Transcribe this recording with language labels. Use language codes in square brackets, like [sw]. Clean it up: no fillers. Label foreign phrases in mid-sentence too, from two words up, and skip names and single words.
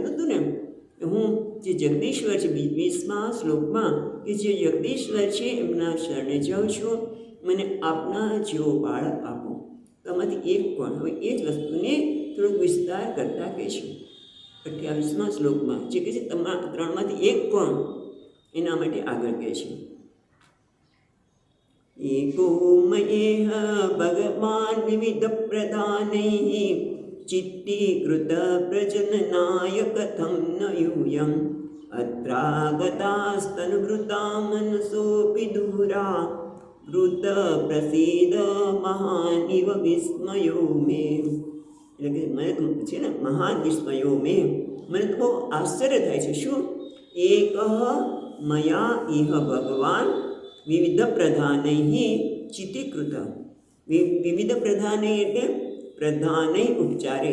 [gu] કીધું હતું ને હું જે જગદીશ્વર છે 20મા શ્લોકમાં કે જે જગદીશ્વર છે એમના શરણે જાઉં છું, મને આપના જેવો બાળક આપો. તો આમાંથી એક કોણ? હવે એ જ વસ્તુને થોડોક વિસ્તાર કરતા કહે છે 28મા શ્લોકમાં, જે કહે છે તમારા 3માંથી એક કોણ? એના માટે આગળ કહે છે [sa] एको मयेह भगवान् विविध प्रधानैः चित्तीकृत प्रजननाय कथं न यूयम् अत्रागतास्तनुभृता मनसोऽपि दूरा वृत प्रसीद महान् इव विस्मयो मे. [gu] એટલે કે મને તો છે ને મહાન વિસ્મયો મેં, મને તો બહુ આશ્ચર્ય થાય છે. શું? [sa] એક મયા ઇહ ભગવાન વિવિધ પ્રધાનૈ ચિત્તીકૃત. વિવિધ પ્રધાનૈ [gu] એટલે પ્રધાનૈ ઉપચારે.